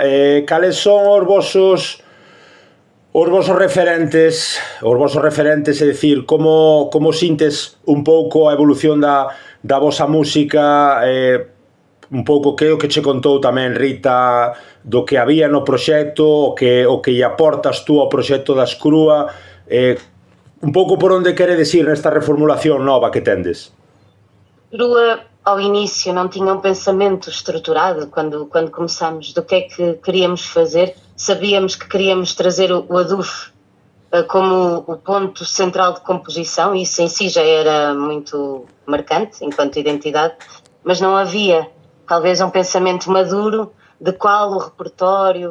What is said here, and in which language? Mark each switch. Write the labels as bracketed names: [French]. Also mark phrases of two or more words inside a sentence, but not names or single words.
[Galician] Cales son os vosos referentes, é dicir, como sintes un pouco a evolución da vosa música, un pouco que o que che contou tamén Rita do que había no proxecto, o que lle aportas tú ao proxecto das Crúa, un pouco por onde queredes ir nesta reformulación nova que tendes? [Portuguese] Crúa, ao inicio, não tinha um pensamento estruturado quando começámos do que é que queríamos fazer. Sabíamos que queríamos trazer o adufo como o ponto central de composição, e isso em si já era muito marcante enquanto identidade, mas não havia talvez um pensamento maduro de qual o repertório.